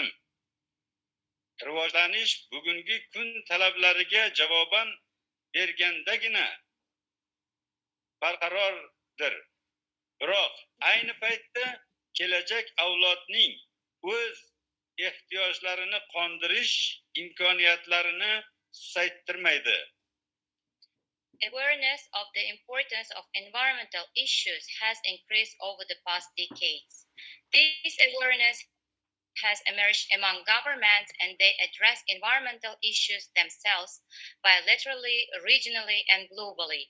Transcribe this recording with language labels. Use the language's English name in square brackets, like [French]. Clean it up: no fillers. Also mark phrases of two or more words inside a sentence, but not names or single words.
[Uzbek] Rivojlanish bugungi kun talablariga javoban bergandagina barqarordir. Biroq ayni paytda kelajak avlodning o'z ehtiyojlarini qondirish imkoniyatlarini susaytirmaydi. [English] Awareness of the importance of environmental issues has increased over the past decades. This awareness has emerged among governments and they address environmental issues themselves bilaterally, regionally, and globally.